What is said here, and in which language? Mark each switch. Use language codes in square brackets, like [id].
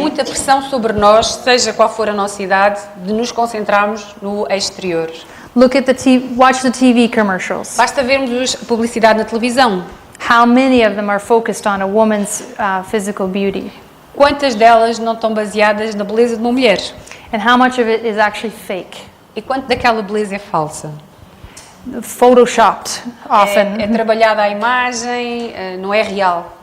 [pt] muita pressão sobre nós, seja qual for a nossa idade, de nos concentrarmos no exterior. [en] Look at watch the TV commercials. [pt] Basta vermos a publicidade na televisão. [en] How many of them are focused on a woman's physical beauty, [pt] Quantas delas não estão baseadas na beleza de uma mulher? [en] and how much of it is actually fake, [pt] E quanto daquela beleza é falsa? [en] photoshopped often. [pt] É trabalhada a imagem, não é real.